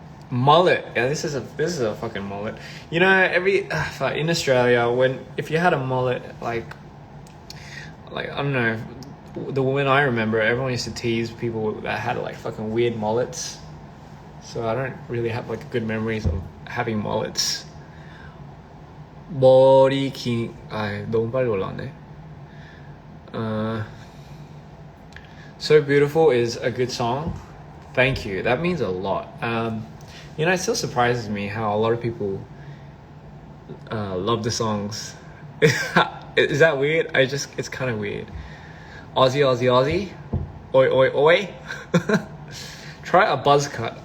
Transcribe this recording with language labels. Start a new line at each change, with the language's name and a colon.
English: Mullet. Yeah, this is a fucking mullet. In Australia, if you had a mullet, like I don't know, when I remember, everyone used to tease people that had like fucking weird mullets. So I don't really have like good memories of having mullets.
Korean: 머리 긴, 너무 빨리 올라왔네.
English: So Beautiful is a good song. Thank you. That means a lot. It still surprises me how a lot of people love the songs. Is that weird? It's kind of weird. Aussie, Aussie, Aussie. Oi, oi, oi. Try a buzz cut.